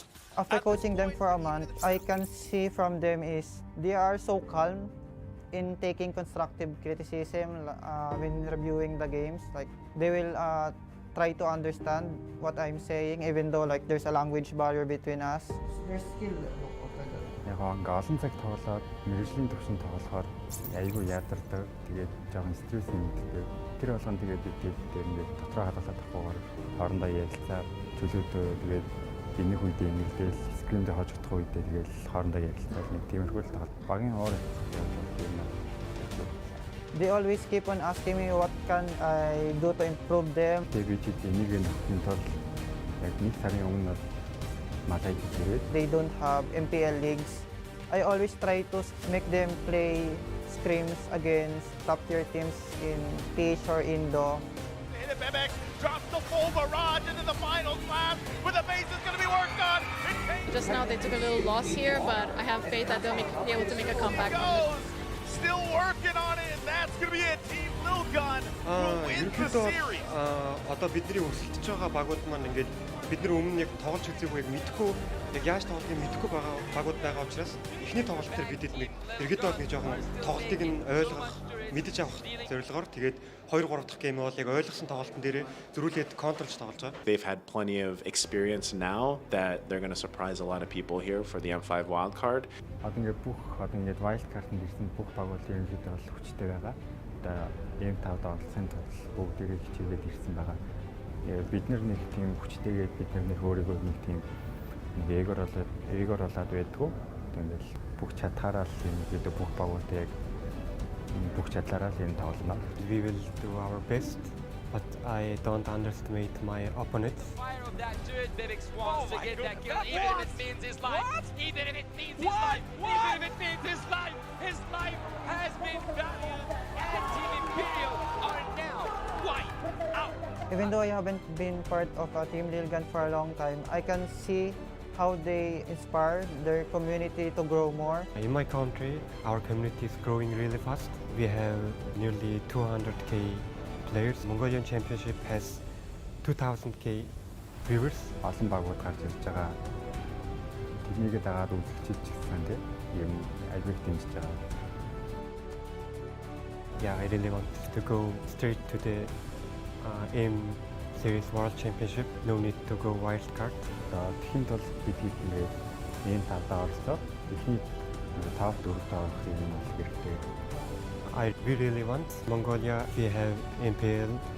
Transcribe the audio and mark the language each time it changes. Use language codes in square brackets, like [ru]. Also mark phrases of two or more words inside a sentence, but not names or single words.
[en] After coaching them for a month, I can see from them is they are so calm in taking constructive criticism when reviewing the games. Like they will try to understand what I'm saying, even though like there's a language barrier between us. Their skill. [mn] Яг ингээ олон цаг тоглоод мэргэжлийн төвшин тоглохоор айгүй ядардаг. Тэгээд жоохон стресс нэмэгддэг. Тэр болгон тэгээд бид ингээд дотроо хадгалаад авахгүйгээр хоорондоо ярилцаа чөлөөдөө тэгээд энэг үед энэгдэл скримдээ хожигдох үедээ тэгээд хоорондоо ярилцаад нэг тиймэрхүү л тоглолт багийн уур юм. [en] They always keep on asking me what can I do to improve them. [mn] Тэгээд бид энийг нөхөн тул яг нэг сарын өмнө [en] They don't have MPL leagues. I always try to make them play scrims against top-tier teams in PH or Indo. Bebek drops the full barrage into the final class with the base is going to be worked on. Just now they took a little loss here, but I have faith that they'll be able to make a comeback. Still working on it, and that's going to be it. Team Lil Gun will win the series. [mn] Одоо бидний өрсөлдөж байгаа багууд маань ингээд бид нар өмнө яг тоглож үзээгүй мэдхгүй яг яаж тоглохыг мэдхгүй байгаа багууд байгаа учраас эхний тоглолт дээр бидэд нэг эргэдөө нэг жоохон тоглолтыг нь ойлгох мэдэж авах зорилгоор тэгээд 2-3 дахь гейм бол яг ойлгосон тоглолтын дээр зөрүүлээд контролж тоглож байгаа. [en] They've had plenty of experience now that they're going to surprise a lot of people here for the M5 wildcard. [mn] Одоо ингээд бүх ингээд wildcard-д ирсэн бүх багууд ерөнхийдөө бол хүчтэй байгаа. Одоо M5-д оролцсон тул бүгдээрээ хичээгээд ирсэн байгаа. Бид нар нэг тийм хүчтэйгээд бид нар нэг өөрийгөө нэг тийм эгор болоод байдгүй. Тэгэл бүх чадхаараа л юм бид бүх багуудаа яг бүх чадлаараа л юм тоглоно. [en] We will do our best, but I don't underestimate my opponents. Fire of that dude, Bebek wants to get that kill, even if it means his life. Even if it means his life. Even if it means his life. His life has been valued, and Team Imperial are now wiped out. Even though I haven't been part of Team Lil Gun for a long time, I can see how they inspire their community to grow more. In my country, our community is growing really fast. We have nearly 200k players. Mongolian Championship has 2000k viewers. [mn] Олон багууд гарч ирж байгаа. Тэднийг дагаад үзэлцэж ирсэн тийм юм айгүй дэмжиж байгаа. [en] Yeah, I really want to go straight to the ENG Series World Championship. No need to go wild card. [mn] Тэхийн тул бид ингээд энэ талдаа орсоо эхний топ 4-т орохыг юм бол хэрэгтэй. [en] We really want Mongolia. We have MPL.